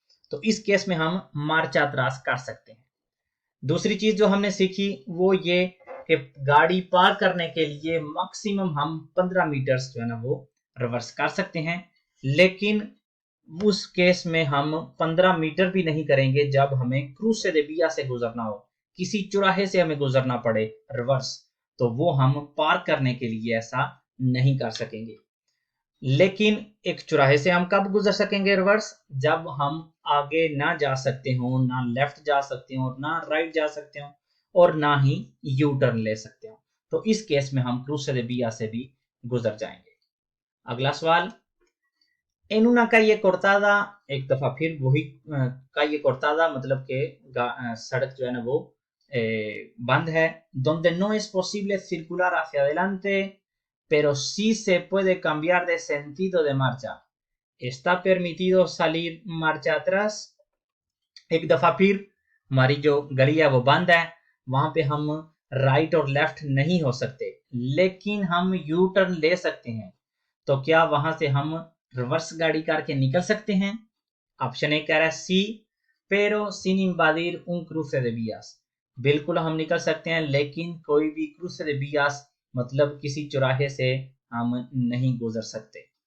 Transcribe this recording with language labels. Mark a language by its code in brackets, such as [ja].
[hi] तो इस केस में हम मार्चा त्रास कर सकते हैं। दूसरी चीज जो हमने सीखी वो ये कि गाड़ी पार करने के लिए मैक्सिमम हम 15 मीटर जो है ना वो रिवर्स कर सकते हैं, लेकिन उस केस में हम 15 मीटर भी नहीं करेंगे जब हमें क्रूज से देबिया से गुजरना हो, किसी चौराहे से हमें गुजरना पड़े रिवर्स, तो वो हम पार करने के लिए ऐसा नहीं कर सकेंगे। लेकिन एक चौराहे से हम कब गुजर सकेंगे रिवर्स? जब हम आगे ना जा सकते हो, ना लेफ्ट जा सकते हो, ना राइट जा सकते हो, और ना ही यू टर्न ले सकते हो। तो इस केस में हम क्रूज से बिया से भी गुजर जाएंगे। अगला सवाल, [es] en una calle cortada, [hi] एक दफा फिर वही [es] calle cortada [hi] मतलब के सड़क जो है ना वो बंद है, [es] donde no es posible circular hacia adelante pero sí se puede cambiar de sentido de marcha, está permitido salir marcha atrás। [hi] एक दफा फिर हमारी जो गली है वो बंद है, वहां पे हम राइट और लेफ्ट नहीं हो सकते, लेकिन हम यू टर्न ले सकते हैं। तो क्या वहां से हम रिवर्स गाड़ी करके निकल सकते हैं? ऑप्शन ए कह रहा है सी, [es] pero sin invadir un cruce de vías, [hi] बिल्कुल हम निकल सकते हैं, लेकिन कोई भी क्रूसे de vías मतलब किसी चौराहे से हम नहीं गुजर सकते।